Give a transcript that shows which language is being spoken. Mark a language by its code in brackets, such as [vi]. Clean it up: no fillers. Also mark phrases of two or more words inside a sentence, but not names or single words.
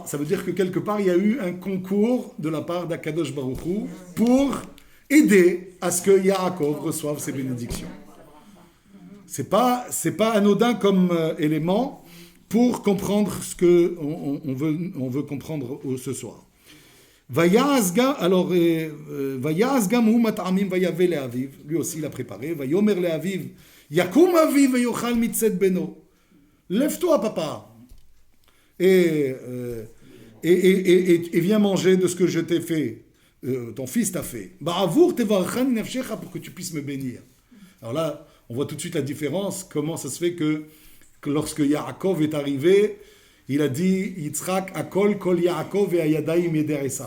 [fr] Ça veut dire que quelque part, il y a eu un concours de la part d' [he] הקדוש ברוך הוא [fr] pour aider à ce que Yaakov reçoive ses bénédictions. C'est pas anodin comme élément pour comprendre ce que on veut comprendre ce soir. [he] ויעש גם הוא מטעמים ויבא לאביו. [fr] Lui aussi il a préparé. [he] ויאמר לאביו יקום אבי ויאכל מציד בנו. [fr] Lève-toi papa. Et viens manger de ce que je t'ai fait, ton fils t'a fait. [he] בעבור תברכני נפשך, [fr] pour que tu puisses me bénir. Alors là, on voit tout de suite la différence. Comment ça se fait que lorsque Yaakov est arrivé, il a dit Yitzhak [he] הקול קול יעקב והידיים ידי עשו.